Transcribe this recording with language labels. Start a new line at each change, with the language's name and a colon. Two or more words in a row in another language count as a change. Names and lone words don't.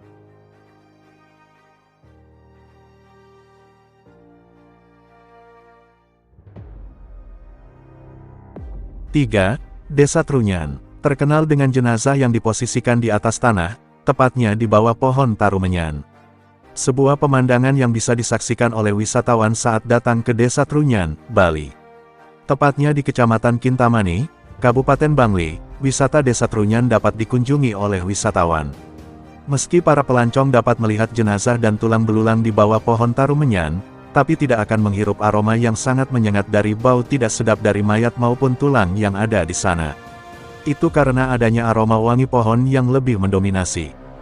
Indonesian: Tiga, Desa Trunyan. Terkenal dengan jenazah yang diposisikan di atas tanah, tepatnya di bawah pohon tarumenyan. Sebuah pemandangan yang bisa disaksikan oleh wisatawan saat datang ke Desa Trunyan, Bali. Tepatnya di Kecamatan Kintamani, Kabupaten Bangli, wisata Desa Trunyan dapat dikunjungi oleh wisatawan. Meski para pelancong dapat melihat jenazah dan tulang belulang di bawah pohon tarumenyan, tapi tidak akan menghirup aroma yang sangat menyengat dari bau tidak sedap dari mayat maupun tulang yang ada di sana. Itu karena adanya aroma wangi pohon yang lebih mendominasi.